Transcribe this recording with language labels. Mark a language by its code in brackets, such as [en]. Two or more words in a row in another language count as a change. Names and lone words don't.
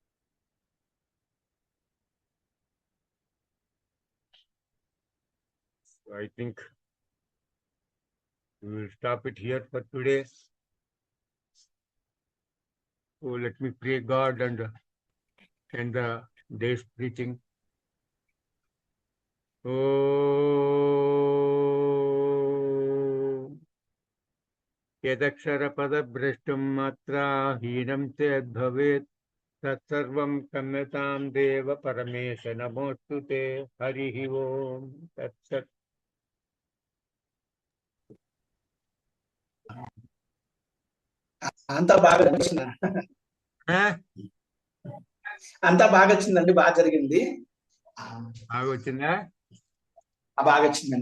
[en] I think we will stop it here for today. So let me pray God and end the day's preaching. [sa] Oh, यदक्षरपदभ्रष्टं मात्रा हीनं चेद्भवेत् तत्सर्वं क्षम्यतां देव परमेश नमोऽस्तु ते हरिः ओम् तत्सत् [te] అంతా బాగా వచ్చిందా? అంతా బాగా వచ్చిందండి, బాగా జరిగింది. బాగా వచ్చిందా? బాగా వచ్చిందండి.